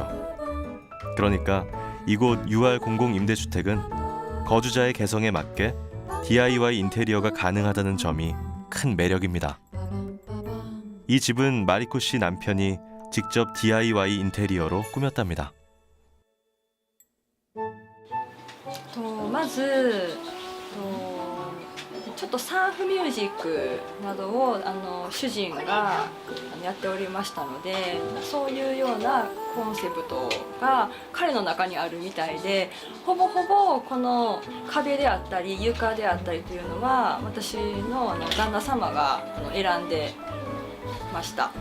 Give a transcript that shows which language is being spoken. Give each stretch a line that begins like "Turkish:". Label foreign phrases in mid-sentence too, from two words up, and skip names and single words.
Korean: 그러니까 이곳 UR 공공임대주택은 거주자의 개성에 맞게 DIY 인테리어가 가능하다는 점이 큰 매력입니다. 이 집은 마리코 씨 남편이 직접 DIY 인테리어로 꾸몄답니다.
Japanese: まずちょっとサーフミュージックなどを主人がやっておりましたので、そういうようなコンセプトが彼の中にあるみたいで、ほぼほぼこの壁であったり床であったりというのは私の旦那様が選んでました。